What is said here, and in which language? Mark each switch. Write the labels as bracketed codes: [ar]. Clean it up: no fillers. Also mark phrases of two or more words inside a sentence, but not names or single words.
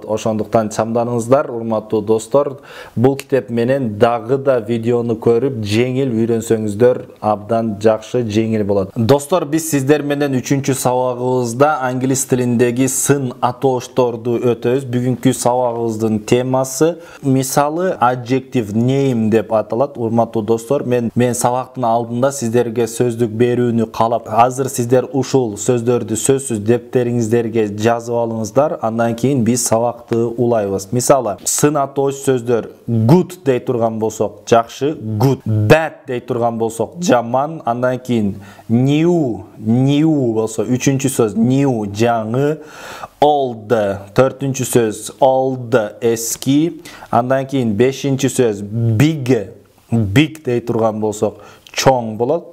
[ky] Ошондуктан чамданыңыздар, урматтуу достор. Бул китеп менен дагы да видеону көрүп, жеңил үйрөнсөңүздөр абдан жакшы, жеңил болот. Достор, биз сиздер менен 3-чү сабагыбызда англис тилиндеги сын атоошторду өтөбүз. Бүгүнкү сабагыбыздын темасы мисалы [en] adjective name [ky] деп аталат. Урматтуу достор, мен сабактын алдында сиздерге сөздүк берүүнү каалап, азыр сиздер ушул сөздөрдү сөзсүз дептериңиздерге жазып алыңыздар. Андан кийин биз сабакты улайбыз. Мисалы, сын атооч сөздөр good дей турган болсок, жакшы, good. Bad дей турган болсок, жаман. Андан кийин new болсо, 3-чү сөз new, жаңы. Old, 4-чү сөз old, эски. Андан кийин 5-чү сөз big дей турган болсок, чоң болот.